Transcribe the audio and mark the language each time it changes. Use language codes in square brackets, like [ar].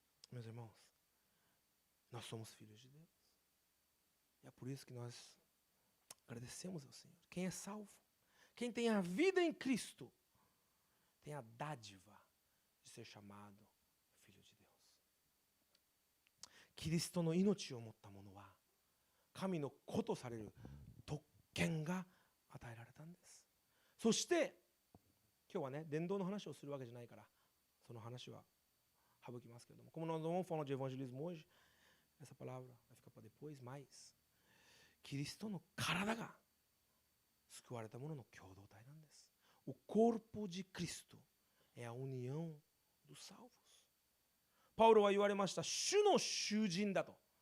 [pt] Meus irmãos, nós somos filhos de Deus. E é por isso que nós agradecemos ao Senhor. Quem é salvo, quem tem a vida em Cristo, tem a dádiva de ser chamado filho de Deus. [ja] キリストの命を持った者は神の子とされる特権が与えられたんです。そして今日はね、伝道の話をするわけじゃないからその話は省きますけれども、 [pt] como nós não vamos falar de evangelismo hoje, essa palavra vai ficar para depois, mas [ja] キリストの体が救われた者の共同体なんです。 [pt] O corpo de Cristo é a união dos salvos. [ja] パウロは言われました。主の囚人だと。